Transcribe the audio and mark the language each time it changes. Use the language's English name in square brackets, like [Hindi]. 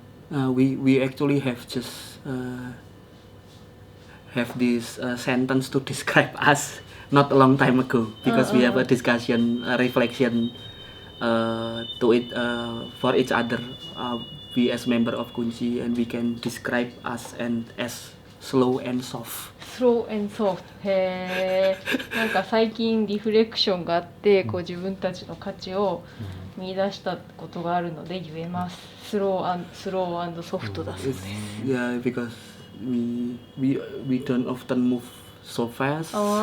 [English] We actually have just have this sentence to describe us not a long time ago because we have a discussion, a reflection to it for each other. We as member of Kunci and we can describe us and as slow and soft. Slow and soft. へえ。 [Japanese] なんか最近リフレクションがあってこう自分たちの価値を見出したことがあるので言えます。スロー&ソフトだそうです。 [English] Yeah, because we don't often move so fast.